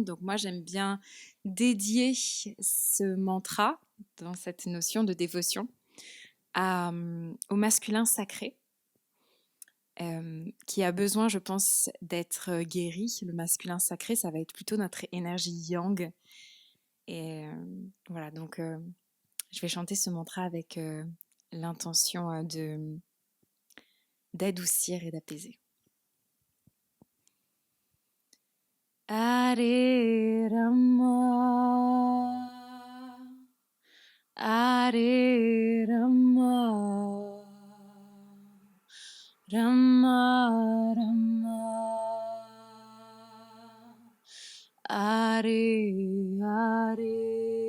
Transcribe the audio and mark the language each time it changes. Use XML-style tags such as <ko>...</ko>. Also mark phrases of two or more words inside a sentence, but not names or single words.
<fr>Donc moi, j'aime bien dédier ce mantra, dans cette notion de dévotion, au masculin sacré, qui a besoin, je pense, d'être guéri. Le masculin sacré, ça va être plutôt notre énergie yang. Et voilà, donc je vais chanter ce mantra avec l'intention d'adoucir et d'apaiser.</fr> <sa>Hare Rama, Hare Rama, Rama Rama, Hare Hare,</sa>